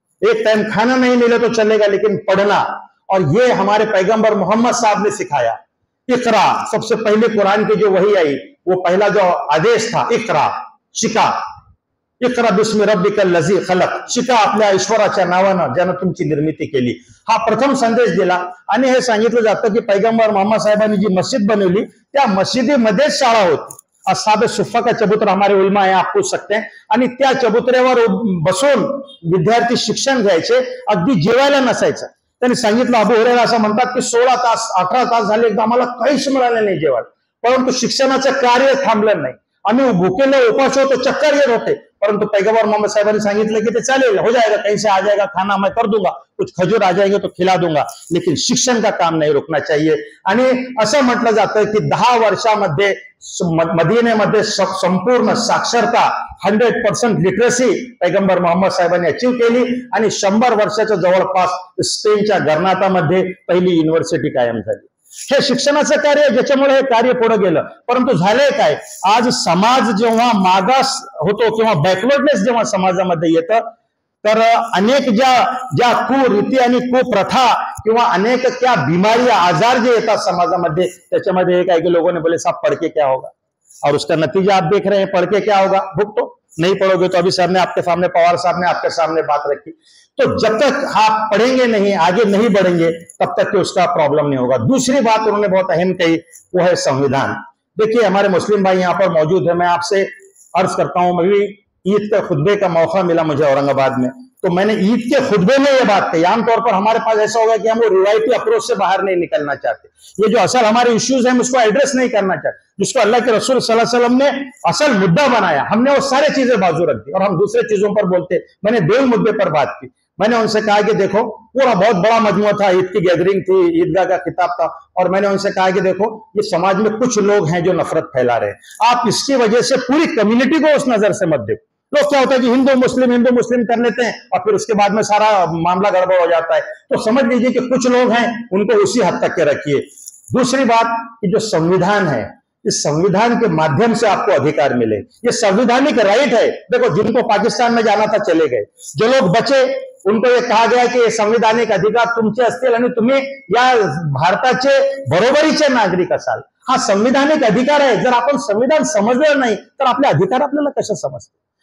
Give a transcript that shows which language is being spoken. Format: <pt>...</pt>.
<hi>एक टाइम खाना नहीं मिले तो चलेगा लेकिन पढ़ना, और ये हमारे पैगंबर मोहम्मद साहब ने सिखाया. इकरा, सबसे पहले कुरान की जो वही आई वो पहला जो आदेश था इकरा, शिका.</hi> <ar>इकरा बिस्मि रब्बिकल लजी खलक,</ar> <mr>शिका आपल्या ईश्वराच्या नावानं ज्यानं तुमची निर्मिती केली. हा प्रथम संदेश दिला. आणि हे सांगितलं जातं की पैगंबर मोहम्मद साहेबांनी जी मस्जिद बनवली त्या मस्जिदीमध्येच शाळा होती.</mr> <hi>असहाब सुफ्फा का चबूतरा हमारे उलमा है, आप पूछ सकते हैं.</hi> <mr>आणि त्या चबुतऱ्यावर बसून विद्यार्थी शिक्षण घ्यायचे, अगदी जेवायला नसायचं. त्यांनी सांगितलं, अबू हुरैरा असं म्हणतात की 16 तास 18 तास झाले एकदा आम्हाला काहीच मिळालं नाही जेवायला, परंतु शिक्षणाचं कार्य थांबलं नाही. आम्ही भुकेले उपास होते, चक्कर येत होते, परंतु पैगंबर मोहम्मद साहेबांनी सांगितलं की ते चालेल,</mr> <hi>हो जाएगा, कहीं से आ जाएगा खाना, मैं कर दूंगा, कुछ खजूर आ जाएंगे तो खिला दूंगा, लेकिन शिक्षण का काम नहीं रुकना चाहिए.</hi> <mr>आणि असं म्हटलं जातं की 10 वर्षामध्ये मदीनेमध्ये संपूर्ण साक्षरता 100% लिटरसी पैगंबर मोहम्मद साहेबांनी अचीव केली आणि 100 वर्षाच्या जवळपास स्पेनच्या गर्नातामध्ये पहिली युनिव्हर्सिटी कायम झाली. हे शिक्षणाचं कार्य, ज्याच्यामुळे हे कार्य पुढे गेलं. परंतु झालंय काय, आज समाज जेव्हा मागास होतो किंवा बॅकवर्डनेस जेव्हा समाजामध्ये येतं, तर अनेक ज्या कुरीती आणि कुप्रथा किंवा अनेक त्या बिमारी आजार जे येतात समाजामध्ये, त्याच्यामध्ये एक आहे की</mr> <hi>लोगों ने बोले साहब पढ़ के क्या होगा, और उसका नतीजा आप देख रहे हैं. पढ़ के क्या होगा, भुगतो. नहीं पढ़ोगे तो अभी सर ने आपके सामने, पवार साहब ने आपके सामने बात रखी. तो जब तक आप पढ़ेंगे नहीं, आगे नहीं बढ़ेंगे, तब तक कि उसका प्रॉब्लम नहीं होगा. दूसरी बात उन्होंने बहुत अहम कही, वो है संविधान. देखिए हमारे मुस्लिम भाई यहाँ पर मौजूद है. मैं आपसे अर्ज करता हूं, मैं भी ईद के खुतबे का मौका मिला मुझे औरंगाबाद में, तो मैंने ईद के खुतबे में ये बात कही. आमतौर पर हमारे पास ऐसा होगा कि हम वो रिवायती अप्रोच से बाहर नहीं निकलना चाहते. ये जो असल हमारे इश्यूज हैं हम उसको एड्रेस नहीं करना चाहते. जिसको अल्लाह के रसूल सल्लल्लाहु अलैहि वसल्लम ने असल मुद्दा बनाया, हमने वो सारी चीजें बाजू रख दी और हम दूसरे चीजों पर बोलते. मैंने 2 मुद्दे पर बात की. मैंने उनसे कहा कि देखो, पूरा बहुत बड़ा मजमुआ था, ईद की गैदरिंग थी, ईदगाह का खिताब था, और मैंने उनसे कहा कि देखो ये समाज में कुछ लोग हैं जो नफरत फैला रहे हैं, आप इसकी वजह से पूरी कम्युनिटी को उस नजर से मत देखो. लोग क्या होता है कि हिंदू मुस्लिम कर लेते हैं और फिर उसके बाद में सारा मामला गड़बड़ हो जाता है. तो समझ लीजिए कि कुछ लोग हैं, उनको उसी हद तक के रखिए. दूसरी बात कि जो संविधान है, इस संविधान के माध्यम से आपको अधिकार मिले. ये संवैधानिक राइट है. देखो जिनको पाकिस्तान में जाना था चले गए, जो लोग बचे उनको ये कहा गया की संवैधानिक अधिकार</hi> <mr>तुमचे असतील आणि तुम्ही या भारताचे बरोबरीचे नागरिक असाल. हा संविधानिक अधिकार आहे. जर आपण संविधान समजलं नाही तर आपले अधिकार आपल्याला कसे समजतील.</mr>